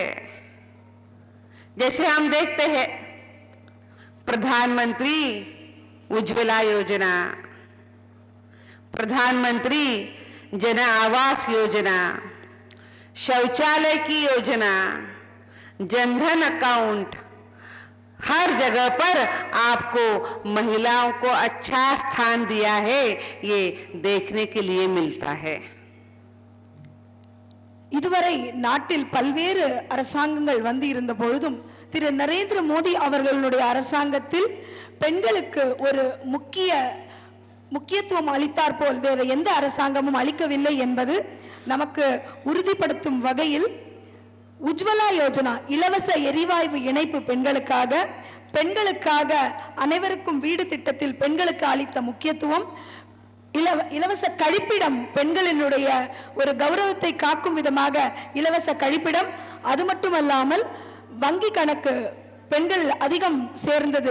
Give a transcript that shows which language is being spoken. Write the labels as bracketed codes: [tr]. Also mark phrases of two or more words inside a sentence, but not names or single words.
[hi] जैसे हम देखते हैं प्रधानमंत्री उज्ज्वला योजना, प्रधानमंत्री जन आवास योजना, शौचालय की योजना, जनधन अकाउंट, हर जगह पर आपको महिलाओं को अच्छा स्थान दिया है, ये देखने के लिए मिलता है। [ta] இதுவரை நாட்டில் பல்வேறு அரசாங்கங்கள் வந்து இருந்த பொழுதும் திரு நரேந்திர மோடி அவர்களுடைய அரசாங்கத்தில் பெண்களுக்கு ஒரு முக்கியத்துவம் அளித்தார் போல் வேற எந்த அரசாங்கமும் அளிக்கவில்லை என்பது நமக்கு உறுதிப்படுத்தும் வகையில் உஜ்வலா யோஜனா இலவச எரிவாயு இணைப்பு பெண்களுக்காக அனைவருக்கும் வீடு திட்டத்தில் பெண்களுக்கு அளித்த முக்கியத்துவம், இலவச கழிப்பிடம், பெண்களினுடைய ஒரு கௌரவத்தை காக்கும் விதமாக இலவச கழிப்பிடம், அது மட்டுமல்லாமல் வங்கி கணக்கு பெண்கள் அதிகம் சேர்ந்தது.